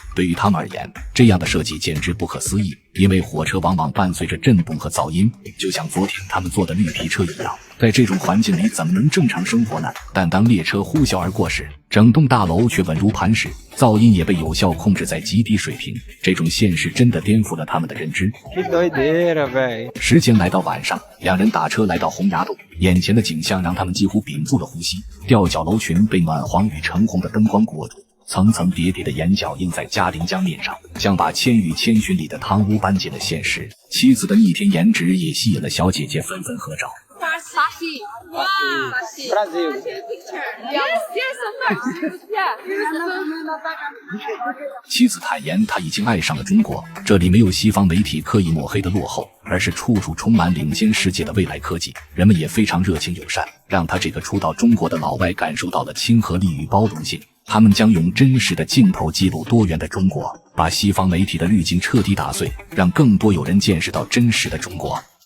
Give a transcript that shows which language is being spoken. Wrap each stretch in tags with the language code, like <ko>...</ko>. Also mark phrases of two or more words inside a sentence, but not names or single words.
<zh>对于他们而言，这样的设计简直不可思议，因为火车往往伴随着震动和噪音，就像昨天他们坐的绿皮车一样。在这种环境里怎么能正常生活呢？但当列车呼啸而过时，整栋大楼却稳如磐石，噪音也被有效控制在极低水平。这种现实真的颠覆了他们的认知。</zh> <pt>Que doideira, velho。</pt> <zh>时间来到晚上，两人打车来到洪崖洞，眼前的景象让他们几乎屏住了呼吸。吊脚楼群被暖黄与橙红的灯光裹住，层层叠叠的眼角映在嘉陵江面上，像把《千与千寻》里的汤屋搬进了现实。妻子的逆天颜值也吸引了小姐姐纷纷合照。 Fashi. Wow. Fashi.</zh> <en>Brasil. Yes, of course. Yeah.</en> <zh>妻子坦言，她已经爱上了中国，这里没有西方媒体刻意抹黑的落后，而是处处充满领先世界的未来科技，人们也非常热情友善，让他这个初到中国的老外感受到了亲和力与包容性。他们将用真实的镜头记录多元的中国，把西方媒体的滤镜彻底打碎，让更多有人见识到真实的中国。</zh>